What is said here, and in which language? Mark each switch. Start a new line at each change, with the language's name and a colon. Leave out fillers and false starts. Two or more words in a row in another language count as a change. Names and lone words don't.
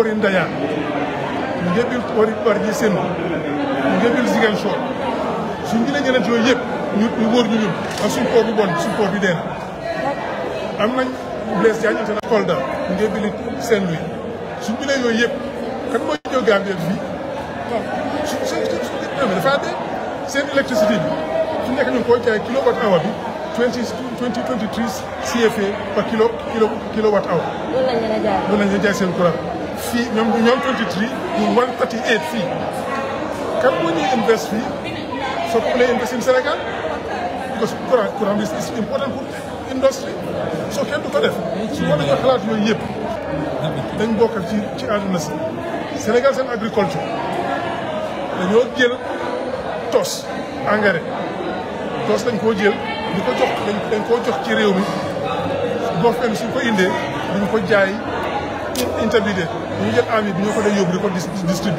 Wolof: yi Ndayane ñu ngi bil port yi Bargny Sendou ñu ngi bil Ziguinchor suñ jëlee ñeneen yooyu yëpp ñu wóor ñu ñun ak suñ port bu bon suñ port bi dee na am nañ Blaise Diagne international Kolda ñu ngi bili Saint-Louis suñ jëlee yooyu yëpp kan mooy ñëw Gambie fii su dafa dee seen électricité bi su nekk ñu ngi koy jaay
English: kilowatt hour
Wolof: bi 2023 CFA par
English: kilowatt hour.
Wolof: loolu lañ leen a jaay seen courant fii ñoom 23 ñu 138 fii kan moo ñuy invest fii soo ko mënee
English: invest in Sénégal
French: parce que
Wolof: courant bi
English: is important industry
Wolof: soo kenn du ko def su war nañoo xalaat yooyu yëpp dañ bokk ci àdduna si Sénégal seen agriculture dañoo jël tos engrais tos dañ koo jël di ko jox dañ koo jox ci réew mi boo fenn suñ ko indee dañ ko jaay intermédiaire ñu jël ami bi ñoo ko day yóbbu di ko distribuer